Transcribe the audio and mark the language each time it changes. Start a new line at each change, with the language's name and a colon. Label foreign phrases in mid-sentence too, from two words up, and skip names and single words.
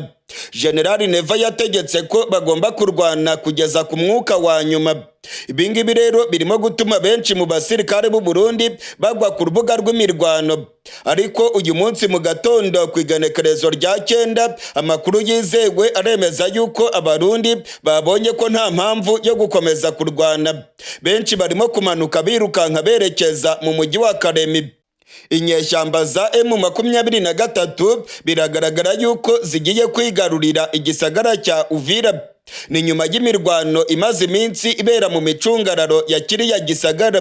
Kinyarwanda: General Neva yategetse ko bagomba kurwana kugeza ku mwuka wa nyuma. Ibingibi rero birimo gutuma benshi mu basirikare b'u Burundi bagwa ku rubuga rw'imirwano. Ariko uyu munsi mu gatondo ku igenekerezo rya 9 amakuru yizewe aremeza yuko abarundi babonye ko nta mpamvu yo gukomeza kurwana. Benshi barimo kumanuka birukanka berekeza mu mujyi wa Karemi. Inyeshyamba za M23 biragaragara yuko zigiye kwigarurira igisagara cya Uvira. Ni nyuma y'imirwano imaze iminsi ibera mu micungararo ya kiriya gisagara.